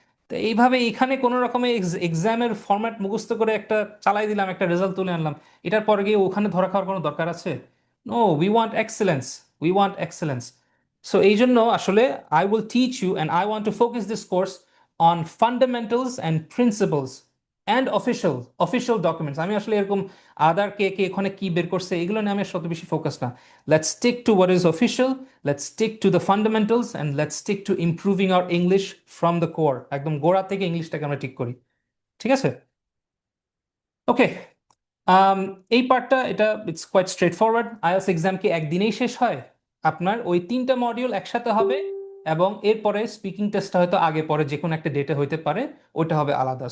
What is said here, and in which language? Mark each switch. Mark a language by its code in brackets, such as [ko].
[bn] তো এইভাবে এখানে কোনো রকমের এক্সামের ফরম্যাট মুখস্থ করে একটা চালাই দিলাম, একটা রেজাল্ট তুলে আনলাম, এটার পরে গিয়ে ওখানে ধরা খাওয়ার কোনো দরকার আছে? [en] no, we want excellence, [bn] we want excellence. So এই জন্য আসলে [en] I will teach you and I want to focus this course on fundamentals and principles and official documents. [bn] আমি আসলে এরকম আদার কে কে এখানে কি বের করছে এগুলো নিয়ে আমি শত বেশি ফোকাস না। [en] Let's stick to what is official, let's stick to the fundamentals and let's stick to improving our English from the core. [bn] একদম গোড়া থেকে ইংলিশটাকে আমরা ঠিক করি, ঠিক আছে? ওকে, এই পার্টটা এটা [en] It's quite straightforward. [bn] IELTS exam কি একদিনেই শেষ হয়? আপনার ওই 3টা মডিউল একসাথে হবে এবং এরপরে স্পিকিং টেস্টটা হয়তো আগে পরে যে কোনো একটা ডেটে হইতে পারে, ওইটা হবে আলাদা।